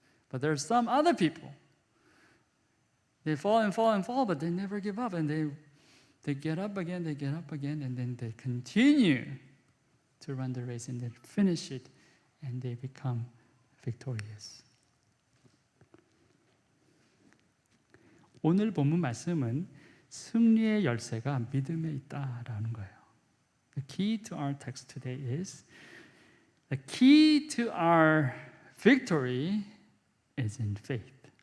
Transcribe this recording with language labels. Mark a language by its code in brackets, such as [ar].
[en] But there's some other people. They fall and fall and fall, but they never give up. And they get up again, they get up again, and then they continue to run the race and then finish it, and they become victorious. [ko] 오늘 본문 말씀은 승리의 열쇠가 믿음에 있다라는 거예요. [en] The key to our text today is the key to our victory is in faith.